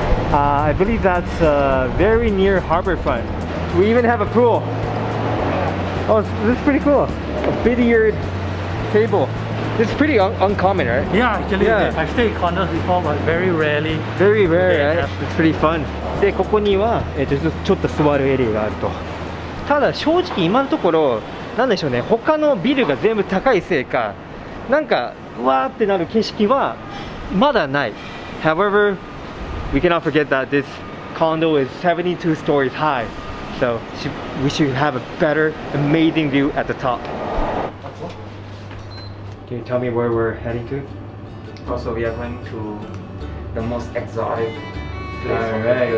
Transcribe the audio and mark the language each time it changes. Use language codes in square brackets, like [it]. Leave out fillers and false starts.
[en] I believe that's very near Harborfront. We even have a pool. Oh, this is pretty cool. A billiard table. This is pretty uncommon, right? Yeah, actually, Yeah. I've stayed in condos before, but very rarely. Very rare, Yeah. right? It's pretty fun. [ja] で、ここには、ちょっと座るエリアがあると。ただ正直今のところ、なんでしょうね、他のビルが全部高いせいか、なんか、うわーってなる景色はまだない。 [en] However, we cannot forget that this condo is 72 stories high. So we should have a better, amazing view at the top. Can you tell me where we're heading to? Also, we are going to the most exotic place of the